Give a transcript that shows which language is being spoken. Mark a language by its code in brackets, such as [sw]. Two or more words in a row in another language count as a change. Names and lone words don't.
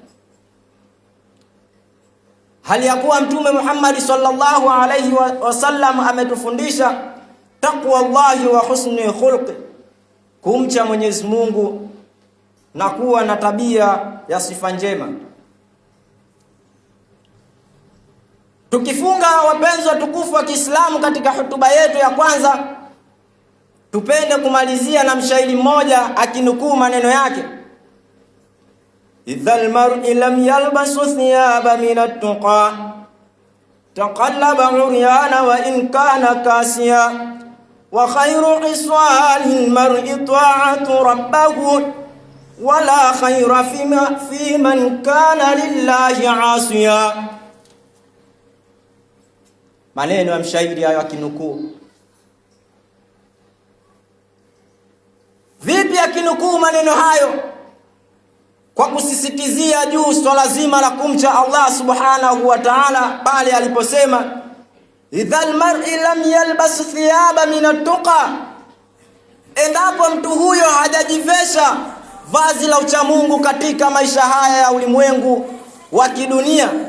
[sw] Hali ya kuwa Mtume Muhammad [ar] صلى الله عليه وسلم [sw] ametufundisha [ar] تقوى الله وحسن الخلق, [sw] kumcha Mwenyezi Mungu na kuwa na tabia ya sifa njema. Tukifunga, wapenzi watukufu wa Kiislamu, katika hutuba yetu ya kwanza, tupende kumalizia na mshairi mmoja akinukuu maneno yake, [ar] إذا المرء لم يلبس ثيابا من التقى تقلب عريانا وإن كان كاسيا وخير خصال المرء طاعة ربه ولا خير في من كان لله عاصيا. [sw] Maneno ya mshairi hayo akinukuu. Vipi akinukuu maneno hayo? Kwa kusisitizia juu swala zima la kumcha Allah [ar] سبحانه وتعالى, [sw] pale aliposema [ar] إذا المرء لم يلبس ثيابا من التقى, [sw] endapo mtu huyo hajajivesha vazi la uchamungu katika maisha haya ya ulimwengu wa kidunia,